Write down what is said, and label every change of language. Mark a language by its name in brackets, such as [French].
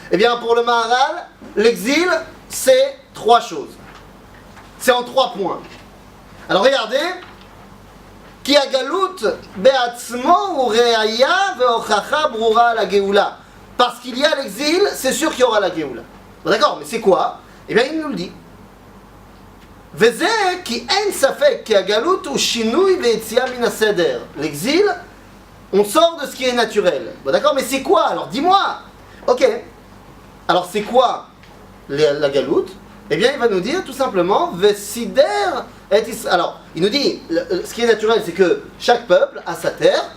[French] Eh bien, pour le Maharal, l'exil, c'est 3 choses. C'est en 3 points. Alors regardez. [Hebrew] Ki agalout be'atzmo ureaya ve'ochacha brura la Géoula. [French] Parce qu'il y a l'exil, c'est sûr qu'il y aura la Géoula. Bon, d'accord, mais c'est quoi? Eh bien, il nous le dit. [Hebrew] וזה כי אין ספק כי הגלות הוא שינוי ויציאה מן הסדר. [French] L'exil, on sort de ce qui est naturel. Bon d'accord, mais c'est quoi? Alors dis-moi. Ok. Alors c'est quoi la galoute? Eh bien il va nous dire tout simplement Vesider et Israël. Alors il nous dit, ce qui est naturel c'est que chaque peuple a sa terre.